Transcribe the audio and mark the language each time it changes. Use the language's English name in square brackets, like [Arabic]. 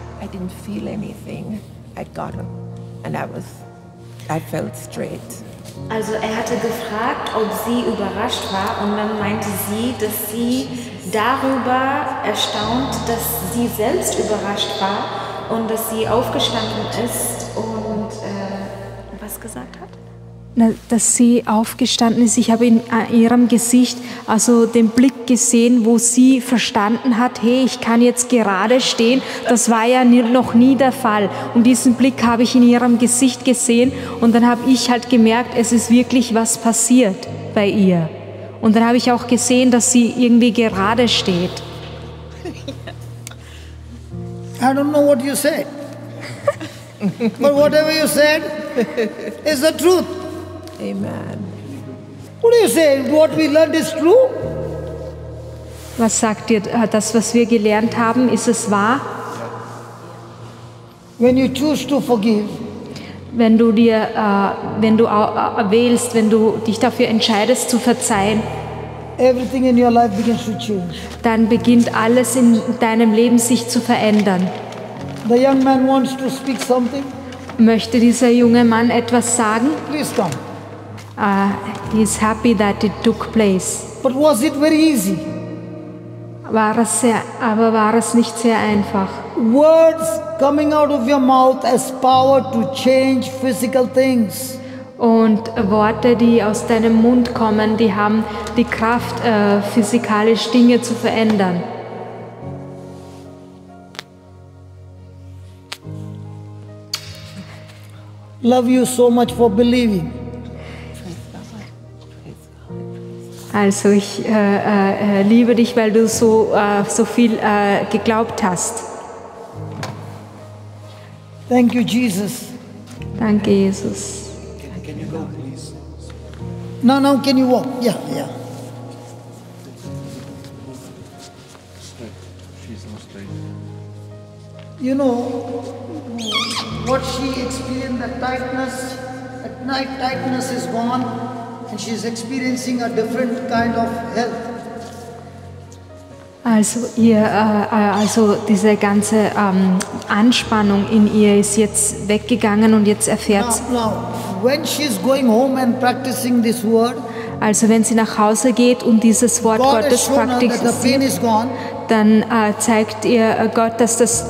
[English] I didn't feel anything. I got up and I felt straight. [German] Also er hatte gefragt, ob sie überrascht war und dann meinte sie, dass sie darüber erstaunt, dass sie selbst überrascht war und dass sie aufgestanden ist und was gesagt hat? Dass sie aufgestanden ist. Ich habe in ihrem Gesicht also den Blick gesehen, wo sie verstanden hat, hey, ich kann jetzt gerade stehen. Das war ja noch nie der Fall. Und diesen Blick habe ich in ihrem Gesicht gesehen und dann habe ich halt gemerkt, es ist wirklich was passiert bei ihr. Und dann habe ich auch gesehen, dass sie irgendwie gerade steht. [English] I don't know what you said. But whatever you said is the truth. Amen. What do you say? What we learned is true? [German] Was sagt ihr? Das, was wir gelernt haben, ist es wahr? [English] When you choose to forgive, [German] wenn du wählst, wenn du dich dafür entscheidest zu verzeihen, [English] everything in your life begins to change. [German] Dann beginnt alles in deinem Leben sich zu verändern. [English] The young man wants to speak something. [German] Möchte dieser junge Mann etwas sagen? [English] Please come. He is happy that it took place. But was it very easy? [German] War es nicht sehr einfach? [English] Words coming out of your mouth has power to change physical things. [German] Und Worte, die aus deinem Mund kommen, die haben die Kraft, physikalisch Dinge zu verändern. [English] Love you so much for believing. [German] Also ich liebe dich, weil du so viel geglaubt hast. [English] Thank you, Jesus. [German] Danke, Jesus. [English] Can you go, please? Now can you walk? Yeah. She's not straight. You know what she experienced, the tightness. At night, tightness is gone, and she's experiencing a different kind of health. [German] Also diese ganze Anspannung in ihr ist jetzt weggegangen und jetzt erfährt sie. [English] Now, when she's going home and practicing this word, [German] also wenn sie nach Hause geht und dieses Wort [English] God has [German] Gottes [English] shown her that the pain [German] praktiziert, [English] is gone. [German] dann zeigt ihr Gott, dass das